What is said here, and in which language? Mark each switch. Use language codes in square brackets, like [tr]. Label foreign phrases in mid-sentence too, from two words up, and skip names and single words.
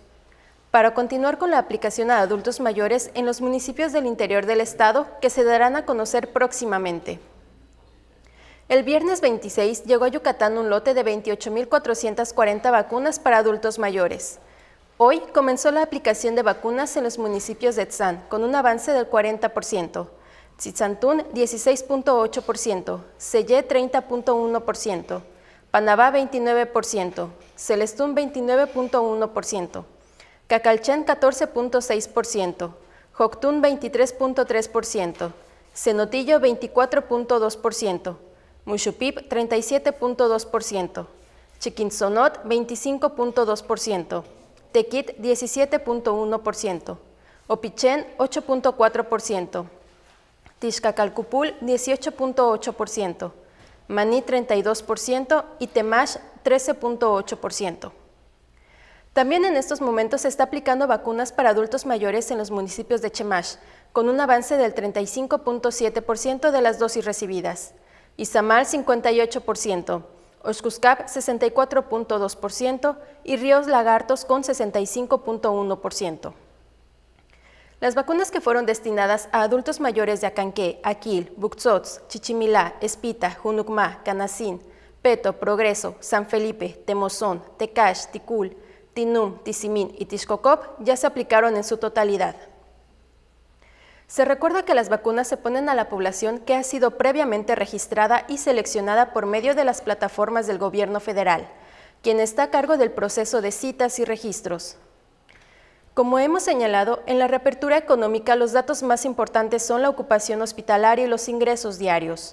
[es] Para continuar con la aplicación a adultos mayores en los municipios del interior del estado, que se darán a conocer próximamente. El viernes 26 llegó a Yucatán un lote de 28.440 vacunas para adultos mayores. Hoy comenzó la aplicación de vacunas en los municipios de Etzán, con un avance del 40%, Tzitzantún 16.8%, Sellé 30.1%, Panabá 29%, Celestún 29.1%, Cacalchén 14.6%, Joctún 23.3%, Cenotillo 24.2%, Muxupip 37.2%, Chiquinzonot 25.2%, Tequit 17.1%, Opichén 8.4%, Tixcacalcupul 18.8%, Maní 32% y Temax 13.8%. También en estos momentos se está aplicando vacunas para adultos mayores en los municipios de Chemash, con un avance del 35.7% de las dosis recibidas, Izamal 58%, Oxcuscap 64.2% y Ríos Lagartos con 65.1%. Las vacunas que fueron destinadas a adultos mayores de Acanqué, Aquil, Buxots, Chichimilá, Espita, Junucmá, Canacín, Peto, Progreso, San Felipe, Temozón, Tecash, Ticul, Tinum, Tizimín y Tixcocop ya se aplicaron en su totalidad. Se recuerda que las vacunas se ponen a la población que ha sido previamente registrada y seleccionada por medio de las plataformas del gobierno federal, quien está a cargo del proceso de citas y registros. Como hemos señalado, en la reapertura económica los datos más importantes son la ocupación hospitalaria y los ingresos diarios.